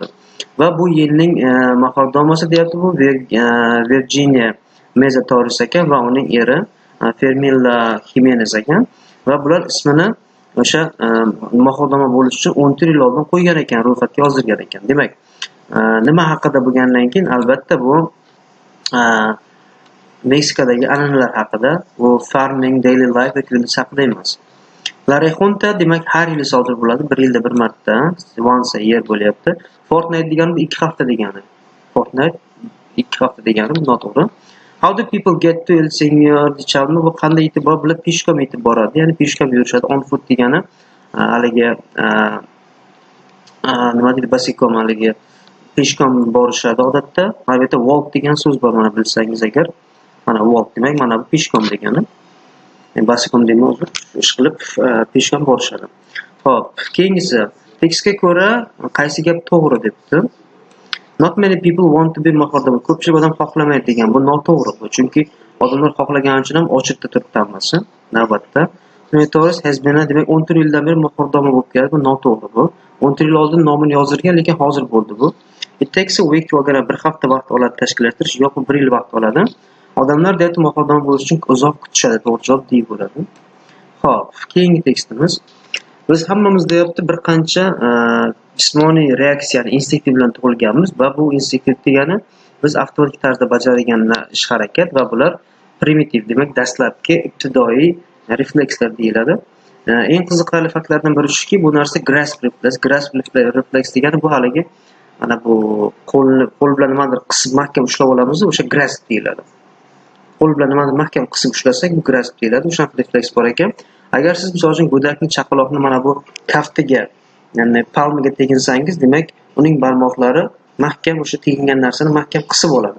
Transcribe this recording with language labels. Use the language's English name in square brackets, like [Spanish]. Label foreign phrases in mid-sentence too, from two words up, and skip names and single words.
[Uzbek] Va bu yilning mahordomasi deyapti bu Virginia Meza Torres ekan va uning eri Fermila Jimenez ekan va bular ismini o'sha mahordoma bo'lish uchun 14 yil oldin qo'ygan ekan, ro'yxatga yozdirgan ekan. Demak, nima haqida bo'lgandan keyin albatta bu Meksikadagi an'analar haqida, bu [English] farming, daily life [Uzbek] va kunduz haqida emas. Larixonta demak har yili sodir bo'ladi, bir yilda bir marta, [English] once a year [Uzbek] bo'lyapti. Fortnite degani bu 2 hafta degani. Fortnite 2 hafta degani bu noto'g'ri. [English] How do people get to El Señor de Chalma? [Uzbek] Bu qanday yetib borib, bular peshkom yetib boradi, ya'ni peshkom yurishadi. [English] On foot [Uzbek] degani haligi nima deydi, basikom haligi peshkom borishadi odatda. Albatta walk degan so'z bor, mana bilsangiz agar. Mana walk demak mana bu peshkom degani. Basikom deyman, ish qilib peshkom borishadi. Xo'p, keyingisi tekstga ko'ra qaysi gap to'g'ri debdi. [English] Not many people want to be mahordoma. [Uzbek] Ko'pchilik odam xohlamaydi degan. Bu noto'g'ri. Chunki odamlar xohlagani uchun ham ochiqda turib tanlasa, navbatda. [English] Torres has been [Uzbek] demak 14 yildan beri mahordoma bo'lib keladi. Bu noto'g'ri bu. 14 yil oldin nomini yozdirgan, lekin hozir bo'ldi bu. [English] It takes a week to [Uzbek] agar bir hafta vaqt oladi tashkillashtirish yoki 1 yil vaqt oladi. Odamlar deyapti mahordoma bo'lish uchun uzoq kutishadi, to'g'ri javob D bo'ladi. Xo'p, keyingi tekstimiz. Biz hammamiz deyapti bir qancha jismoniy reaksiyani instinktiv bilan tug'ilganmiz va bu instinktiv degani biz avtomatik tarzda bajaradigan ish harakat va bular primitiv demak dastlabki ibtidoiy reflekslar deyiladi. Eng qiziqarli faktlardan biri shuki, bu narsa [English] grasp reflex. Grasp reflex [Uzbek] degani bu haligi mana bu qo'l bilan nimadir qisib mahkam ushlab olamiz, o'sha grasp deyiladi. Qo'l bilan nimadir mahkam qisib ushlasak, bu grasp deyiladi. O'sha refleks bor ekan. Agar siz misol uchun go'dakni, chaqaloqni mana bu kaftiga, ya'ni palmiga teginsangiz, demak uning barmoqlari mahkam o'sha tegingan narsani mahkam qisib oladi.